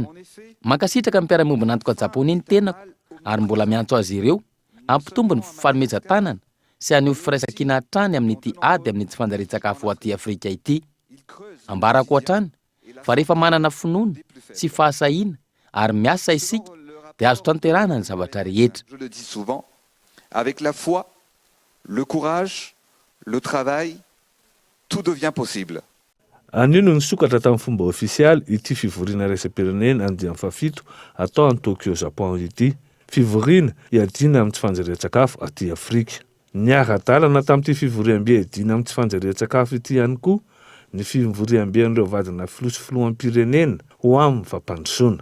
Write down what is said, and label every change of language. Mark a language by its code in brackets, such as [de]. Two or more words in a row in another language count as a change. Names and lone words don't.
[mg] Mankasitraka mpiara-miombina antoka Japony ny tenako ary mbola miantso azy ireo ampitombo ny fanomezan-tanana sy anio firaisan-kina hatrany amin'ity ady amin'ny tsy fanjarian-tsakafo aty Afrika ity. Ambarako hatrany fa rehefa manana finoana sy fahasahiana ary miasa isika dia azo tanterahana ny zavatra rehetra. [fr] Je le dis souvent, avec la foi, le courage, le travail, tout devient possible. [mg] Anio no nisokatra tamin'ny fomba ofisialy ity fivoriana raisam-pirenena andian'ny fafito atao any Tokyo Japon ity. Fivoriana iadina amin'ny tsy fanjarian-tsakafo aty Afrika. Niara-dalana tamin'ity fivoriam-be iadina amin'ny tsy fanjarian-tsakafo ity ihany koa ny fivoriam-be an'ireo vadina filosy filoham-pirenena ho amin'ny fampandrosoana.